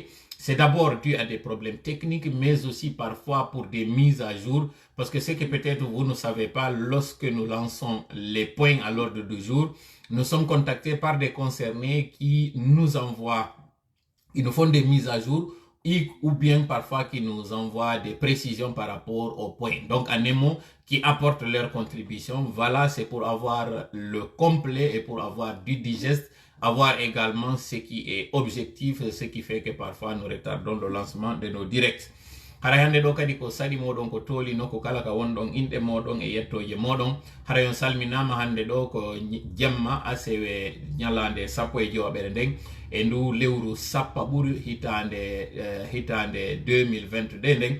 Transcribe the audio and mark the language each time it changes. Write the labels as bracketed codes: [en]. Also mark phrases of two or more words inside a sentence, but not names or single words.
[fr] C'est d'abord dû à des problèmes techniques, mais aussi parfois pour des mises à jour, parce que ce que peut-être vous ne savez pas, lorsque nous lançons les points à l'ordre du jour, nous sommes contactés par des concernés qui nous envoient, qui nous font des mises à jour, ou bien parfois qui nous envoient des précisions par rapport aux points. Donc en un mot, qui apportent leur contribution. Voilà, c'est pour avoir le complet et pour avoir du digeste, avoir également ce qui est objectif, ce qui fait que parfois nous retardons le lancement de nos directs. [ff] Hara hande ɗo kadi ko sali moɗon ko toli no ko kala ka wonɗon inɗe moɗon e yettoje moɗon. Hara yon salminama hande ɗo ko jemma asewe ñalande sappo e jowaɓere nden e ndu lewru sappa ɓuri hitande 2022 nden.